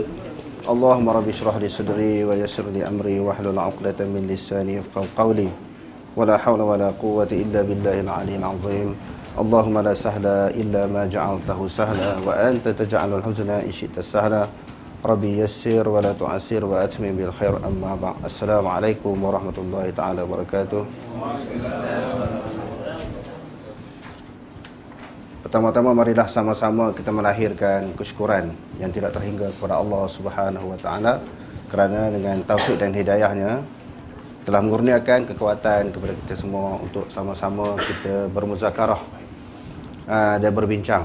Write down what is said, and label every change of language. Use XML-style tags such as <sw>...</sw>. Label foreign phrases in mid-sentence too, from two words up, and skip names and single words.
<ar>اللهم ربي اشرح لي صدري ويسر لي أمري واحلل عقدة من لساني يفقهوا قولي. ولا حول ولا قوة إلا بالله العلي العظيم. اللهم لا سهل إلا ما جعلته سهلا وأنت تجعل الحزن إن شئت سهلا. رب يسر ولا تعسر وأتمم بالخير، أما بعد. السلام عليكم ورحمة الله تعالى وبركاته.</ar> <ms>Pertama-tama marilah sama-sama kita melahirkan kesyukuran yang tidak terhingga kepada Allah</ms> <ar>سبحانه وتعالى,</ar> <ms>kerana dengan taufik dan hidayahnya telah mengurniakan kekuatan kepada kita semua untuk sama-sama kita bermuzakarah dan berbincang.</ms>